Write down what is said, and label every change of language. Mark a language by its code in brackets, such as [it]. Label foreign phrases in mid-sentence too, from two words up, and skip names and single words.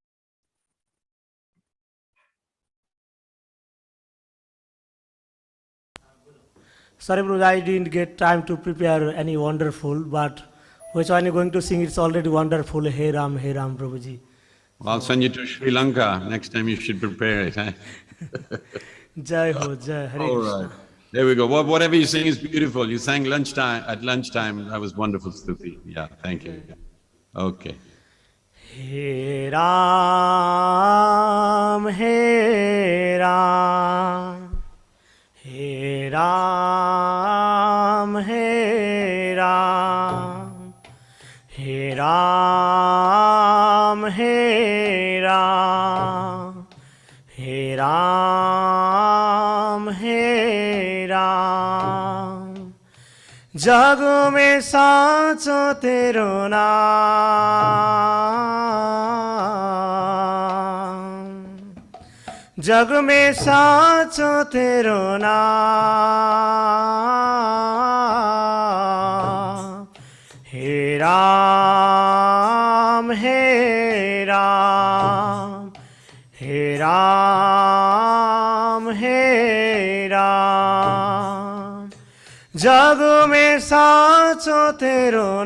[en] Sorry, Prabhuji, I didn't get time to prepare any wonderful, but which one you're going to sing, it's already wonderful. [hi] हे राम, प्रभुजी. [en] Well, I'll send you to Sri Lanka. Next time you should prepare it. Eh? [hi] जय हो, जय हरे [en] All Krishna. right. There we go. Whatever you sing is beautiful. You sang at lunchtime. That was wonderful, Stuti. Yeah, thank you. Okay. [hi] हे राम, हे राम, हे राम, हे राम, हे राम, हे राम, हे राम, हे राम, जग में साचो तेरो नाम, जग में साचो तेरो नाम, हे राम, हे राम, हे राम, हे राम, जग में साचो तेरो